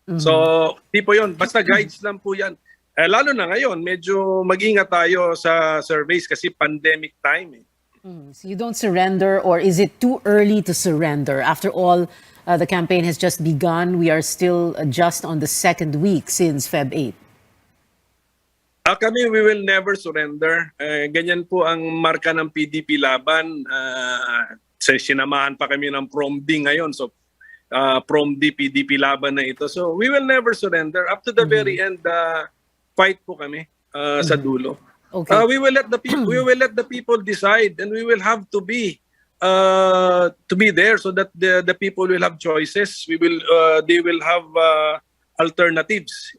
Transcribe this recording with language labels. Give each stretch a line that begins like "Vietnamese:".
Filipino: So tipo yon, basta guides lang po yan. Lalo na ngayon, medyo mag-ingat tayo sa surveys kasi pandemic time.
English: So you don't surrender, or is it too early to surrender? After all, the campaign has just begun. We are still just on the second week since Feb 8. Kami, we will never surrender.
Filipino: Ganyan po ang marka ng PDP laban. Sinamahan pa kami ng PROMD ngayon. So, PROMD, PDP laban na ito.
English: So, we will never surrender. Up to the very end, fight
Filipino: po kami sa dulo.
English: Okay. We will let the people decide, and we will have to be there so that the people will have choices. They will have alternatives.